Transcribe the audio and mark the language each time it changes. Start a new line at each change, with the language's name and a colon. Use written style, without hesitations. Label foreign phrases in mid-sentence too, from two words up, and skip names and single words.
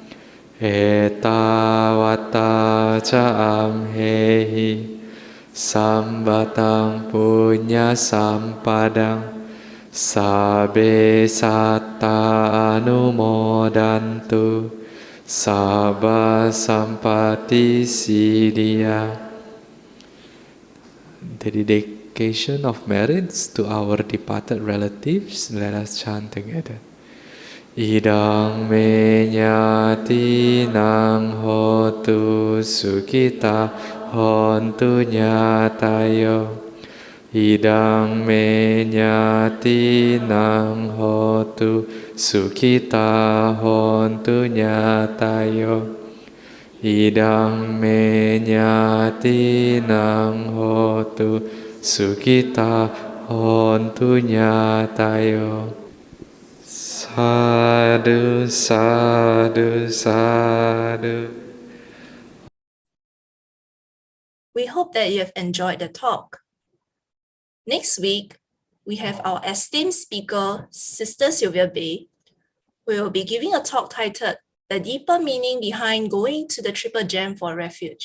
Pali: Etawata ca amhehi sambatang punya sampadang sabbe satta anumodantu sabba sampati siddhya.
English: The dedication of merits to our departed relatives, let us chant together.
Pali: Idang me nyati nang hotu sukita hontu nyatayo. Idang me nyati nang hotu sukita hontu nyatayo. Idang me nyati nang hotu sukita hontu nyatayo. Sadhu, sadhu, sadhu.
English: We hope that you have enjoyed the talk. Next week, we have our esteemed speaker, Sister Sylvia Bay, who will be giving a talk titled The Deeper Meaning Behind Going to the Triple Gem for Refuge.